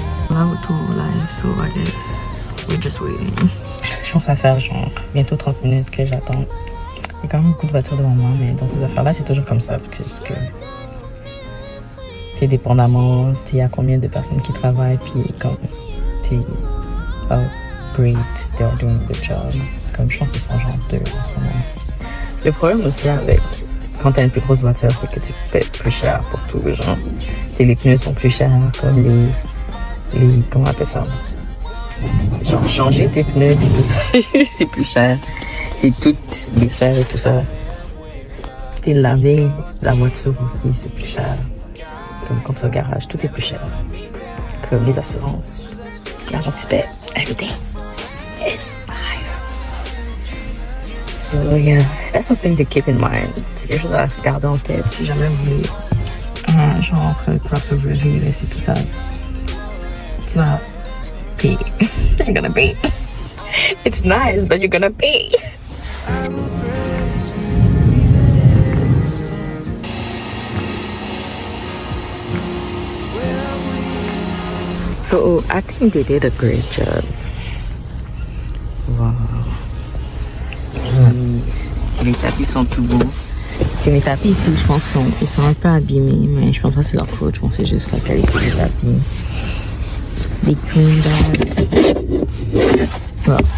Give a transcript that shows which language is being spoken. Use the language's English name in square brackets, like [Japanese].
[French] Là, autour [English] live, so I guess we're just waiting. [French] Je pense à faire genre bientôt 30 minutes que j'attends. Il y a quand même beaucoup de voitures devant moi, mais dans ces affaires-là, c'est toujours comme ça, parce que t'es dépendamment, il y a combien de personnes qui travaillent, puis comme t'es great, [English] they're doing a good job. [French] Comme je pense qu'ils sont genre 2 en ce moment. Le problème aussi avec quand t'as une plus grosse voiture, c'est que tu paies plus cher pour tout, genre. Les pneus sont plus chers, comme les comment on appelle ça? Genre changer tes pneus et tout ça, c'est plus cher. C'est toutes les fers et tout ça. Laver la voiture aussi, c'est plus cher. Comme quand tu es au garage, tout est plus cher. Comme les assurances, l'argent que tu paies, [English] everything is higher. So yeah, that's something to keep in mind. [French] C'est quelque chose à garder en tête si jamais vous voulez genre crossover VUS et tout ça. Tu vas payer. [English] You're gonna pay. It's nice, but you're gonna pay. So I think they did a great job. Wow. [French] Les tapis sont tout beaux. Les tapis ici, je pense, ils sont un peu abîmés, mais je pense pas que c'est leur faute. Je pense que c'est juste la qualité des tapis. Des queen bags. Wow.